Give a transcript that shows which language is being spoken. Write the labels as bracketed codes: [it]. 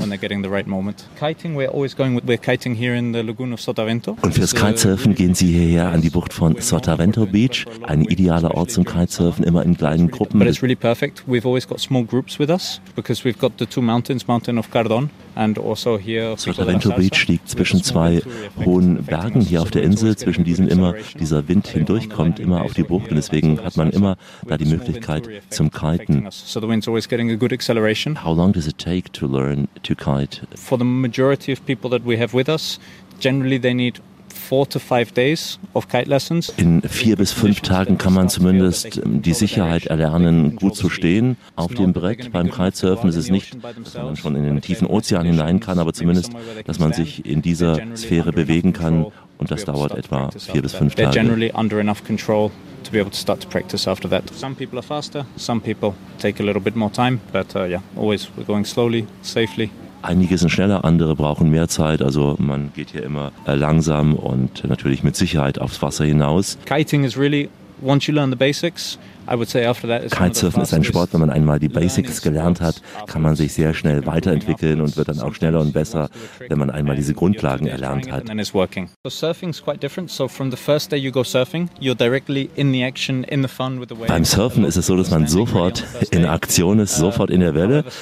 [en] When they're getting the right moment. Kiting, we're always going. We're kiting here in the Lagoon of Sotavento. [de] Und fürs Kitesurfen gehen Sie hierher an die Bucht von Sotavento Beach, ein idealer Ort zum Kitesurfen, immer in kleinen Gruppen. [en] But it's really perfect. We've always got small groups with us because we've got the two mountains, Mountain of Cardón. [de] Sotavento Beach liegt zwischen 2 hohen Bergen hier auf der Insel, zwischen diesen immer dieser Wind hindurchkommt, immer auf die Bucht, und deswegen hat man immer da die Möglichkeit zum Kiten. [en] So the wind's always getting a good acceleration. How long does it take to learn to kite? For the majority of people that we have with us, generally they need 4 to 5 days of kite lessons. [de] In 4 bis 5 Tagen kann man zumindest die Sicherheit erlernen, gut zu stehen auf dem Brett. Beim Kitesurfen ist es nicht, dass man schon in den tiefen Ozean hinein kann, aber zumindest, dass man sich in dieser Sphäre bewegen kann, und das dauert etwa 4 bis 5 Tage. [en] Generally under enough control to be able to start to practice after that. Some people are faster, some people take a little bit more time, but yeah, always we're going slowly, safely. [de] Einige sind schneller, andere brauchen mehr Zeit, also man geht hier immer langsam und natürlich mit Sicherheit aufs Wasser hinaus. [en] Kiting is really, once you learn the basics, [de] Kitesurfen ist ein Sport, wenn man einmal die Basics gelernt hat, kann man sich sehr schnell weiterentwickeln und wird dann auch schneller und besser, wenn man einmal diese Grundlagen erlernt hat. Beim Surfen ist es so, dass man sofort in Aktion ist, sofort in der Welle.